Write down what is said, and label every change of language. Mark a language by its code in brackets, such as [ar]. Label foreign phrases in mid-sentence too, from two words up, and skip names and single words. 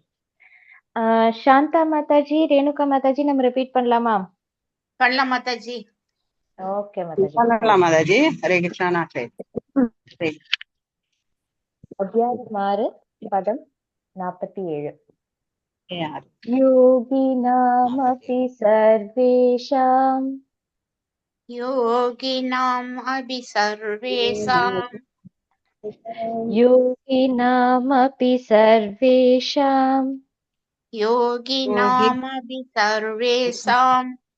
[ta] சாந்தா மாதாஜி, ரேணுகா மாதாஜி நம்ம ரிப்பீட் பண்ணலாமா? பண்ணலாம் மாதாஜி. ஓகே மாதாஜி. பண்ணலாம் மாதாஜி. ஹரே கிருஷ்ணா. நாட்டே அத்தியாயம் 6 பதம் 47. யார் [sa] योगिनामपि सर्वेषां योगिनाम् अपि सर्वेषाम् योगिनामपि सर्वेषां योगिनामपि सर्वेषाम्